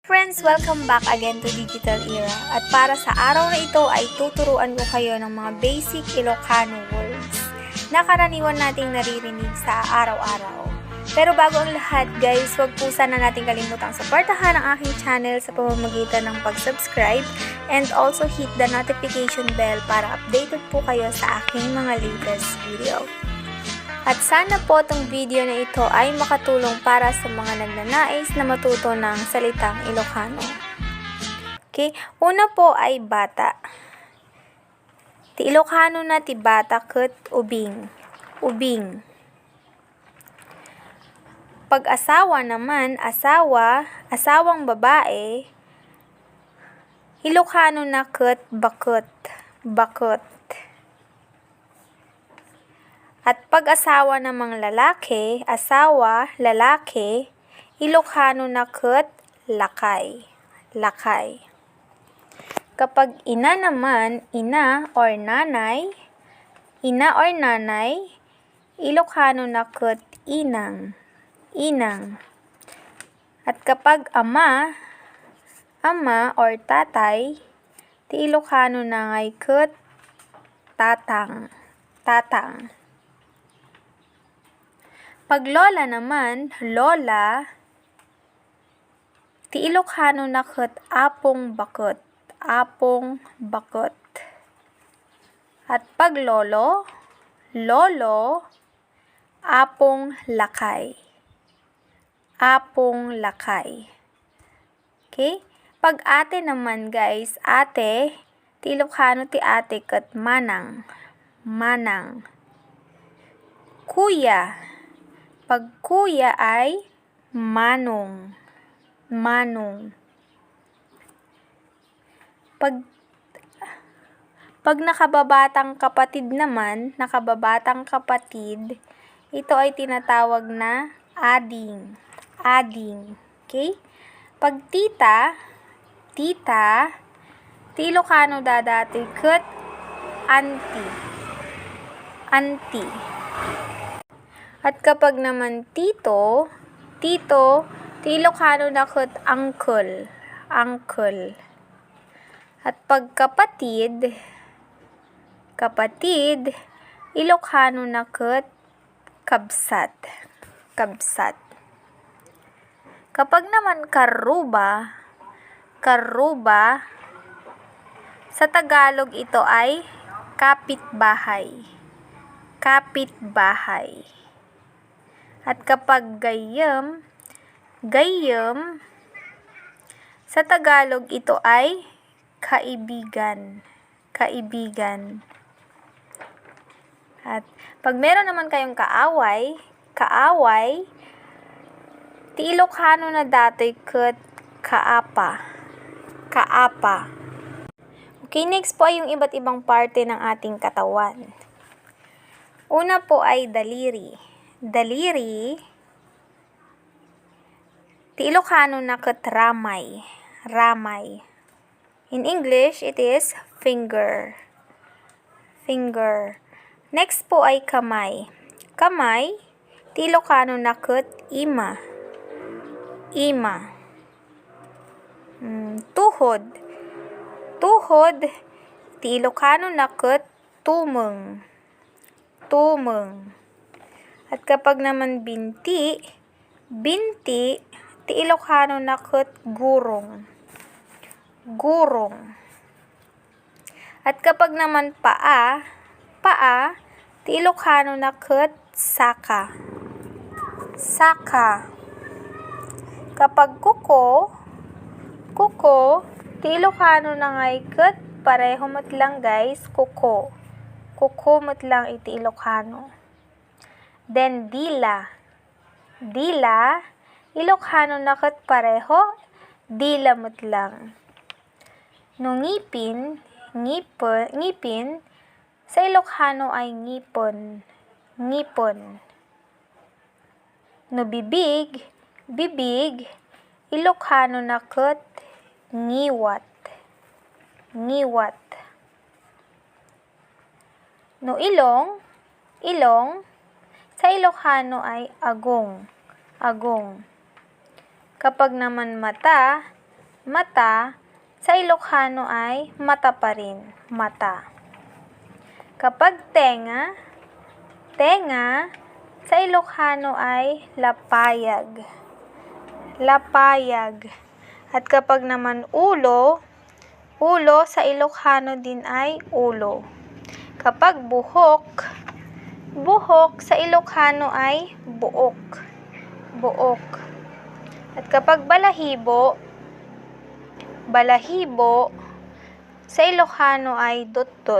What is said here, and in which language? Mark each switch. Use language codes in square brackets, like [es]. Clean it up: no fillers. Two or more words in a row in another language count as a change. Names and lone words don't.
[en] friends! Welcome back again to Digital Era. [tl] At para sa araw na ito ay tuturuan ko kayo ng mga basic Ilocano words na karaniwan nating naririnig sa araw-araw. Pero bago ang lahat guys, huwag po sana natin kalimutang suportahan ang aking channel sa pamamagitan ng pag-subscribe [en] and also hit the notification bell [tl] para updated po kayo sa aking mga [en] latest video. [tl] At sana po itong video na ito ay makatulong para sa mga nagnanais na matuto ng salitang Ilocano. Okay, una po ay bata. [ilo] Ti Ilocano na ti bata ket ubing. Ubing. [tl] Pag-asawa naman, asawa, asawang babae, [ilo] Ilocano na ket bakot. Bakot. [tl] At pag-asawa ng mga lalaki, asawa, lalaki, [ilo] Ilocano na ket lakay. Lakay. [tl] Kapag ina naman, ina or nanay, [ilo] Ilocano na ket inang. Inang. [tl] At kapag ama or tatay, [ilo] ti Ilocano na ngay ket tatang. Tatang. [tl] Pag lola naman, lola, [ilo] ti Ilocano na ket apong bakot. Apong bakot. [tl] At pag lolo, lolo, [ilo] apong lakay. Apong lakay. Okay? [tl] Pag ate naman guys, ate, [ilo] ti Ilocano ti ate ket manang. Manang. [tl] Kuya. Pag kuya ay manong. [ilo] Manong. [tl] Pag nakababatang kapatid naman, nakababatang kapatid, ito ay tinatawag na ading. Ading. Okay? Pag tita, tita, [ilo] ti Ilocano dadati ket auntie. Auntie. [tl] At kapag naman tito, tito, [ilo] ti Ilocano na ket uncle. Uncle. [tl] At pag kapatid, kapatid, [ilo] Ilocano na ket kabsat. Kabsat. [tl] Kapag naman karuba, karuba, sa Tagalog ito ay kapitbahay. Kapitbahay. At kapag gayem, gayem, sa Tagalog ito ay kaibigan. Kaibigan. At pag meron naman kayong kaaway, kaaway, [ilo] ti Ilocano na dati ket kaapa. Kaapa. [tl] Okay, next po ay yung iba't ibang parte ng ating katawan. Una po ay daliri. Daliri, [ilo] ti Ilocano na ket ramay. Ramay. [en] In English, it is finger. [tl] Finger. Next po ay kamay. Kamay, [ilo] ti Ilocano na ket ima. Ima. Tuhod. Tuhod, ti Ilocano na ket tumeng. Tumeng. [tl] At kapag naman binti, binti, [ilo] ti Ilocano na ket gurong. [tl] Gurong. At kapag naman paa, paa, [ilo] ti Ilocano na ket saka. Saka. [tl] Kapag kuko, kuko, [ilo] ti Ilocano na ngay ket pareho met lang guys, kuko. Kuko met lang iti Ilocano. Then dila. Dila, Ilocano na ket pareho, dila met lang. [tl] No ngipin, ngipin, sa Ilocano ay ngipon. [ilo] Ngipon. No bibig, bibig, Ilocano na ket ngiwat. Ngiwat. [tl] No ilong, ilong, sa Ilocano ay agong. [ilo] Agong. [tl] Kapag naman mata, Mata, sa Ilocano ay mata pa rin. Mata. Kapag tenga, tenga, sa Ilocano ay lapayag. [ilo] Lapayag. [tl] At kapag naman ulo, ulo sa Ilocano din ay ulo. Kapag buhok, buhok sa Ilocano ay buok. [ilo] Buok. [tl] At kapag balahibo, balahibo sa Ilocano ay dot-dot.